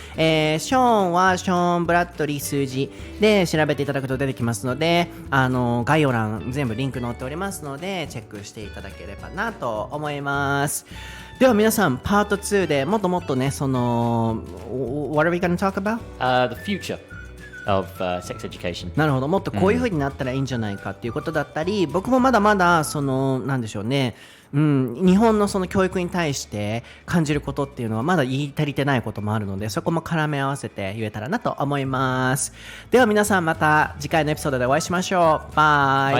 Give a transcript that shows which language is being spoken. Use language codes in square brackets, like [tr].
[ja] ショーンはショーン・ブラッドリー数字で調べていただくと出てきますので、概要欄全部リンク載っておりますのでチェックしていただければなと思います。では皆さんパート2でもっともっとね、その [en] What are we going to talk about? The future of sex education. [ja] なるほど、もっとこういう風になったらいいんじゃないかっていうことだったり、僕もまだまだそのなんでしょうね、日本のその教育に対して感じることっていうのはまだ言い足りてないこともあるので、そこも絡め合わせて言えたらなと思います。では皆さんまた次回のエピソードでお会いしましょう。バイ